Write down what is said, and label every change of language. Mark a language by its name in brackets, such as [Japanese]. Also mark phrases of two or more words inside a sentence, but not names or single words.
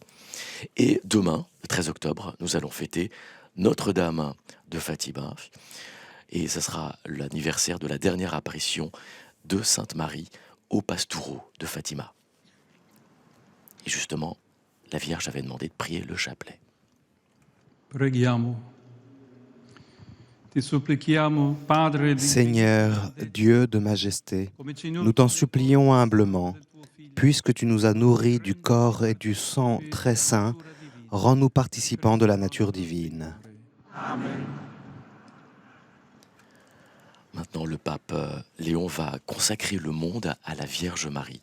[French] Et demain, le 13 octobre, nous allons fêter Notre-Dame de Fatima. Et ce sera l'anniversaire de la dernière apparition de Sainte Marie au Pastoureau de Fatima. Et justement, la Vierge avait demandé de prier le chapelet. [Italian] Preghiamo. Ti supplichiamo, Padre di [French] Seigneur, Dieu de majesté, nous t'en supplions humblement, puisque tu nous as nourris du corps et du sang très saints, rends-nous participants de la nature divine. Maintenant, le pape Léon va consacrer le monde à la Vierge Marie.